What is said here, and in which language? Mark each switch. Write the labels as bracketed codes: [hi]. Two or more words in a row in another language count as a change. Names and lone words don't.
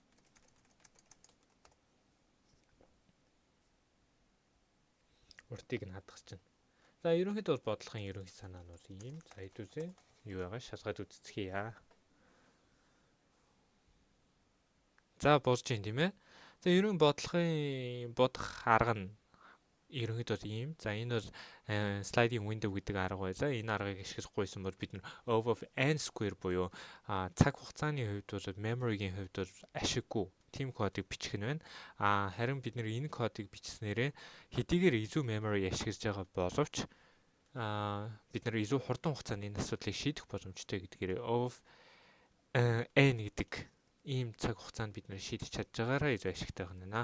[mn] Уртыг нь хадгалж чинь. За ерөнхийдөө бол бодлогын ерөнхий санаа нь бол ийм. За хэдүүлээ юу яага шалгаад үзцгээе. За болж юм тийм ээ. За ерөн бодлогын бодох арга нь ерөнхийдөө ийм. За энэ бол [en] sliding window [mn] гэдэг арга байлаа. Энэ аргыг ашиглахгүйсэн бол бид нар [en] O of n square [mn] буюу цаг хугацааны хувьд бол memory-гийн хувьд бол ашиггүй тийм кодыг бичих нь байна. Харин бид нэр энэ кодыг бичснээрээ хэдийгээр илүү memory ашиглаж байгаа боловч бид нэр илүү хурдан хугацаанд энэ асуудлыг шийдэх боломжтой гэдгээр [en] O of n [mn] гэдэг ийм цаг хугацаанд бид нэр шийдэж чадж байгаараа илүү ашигтай байна.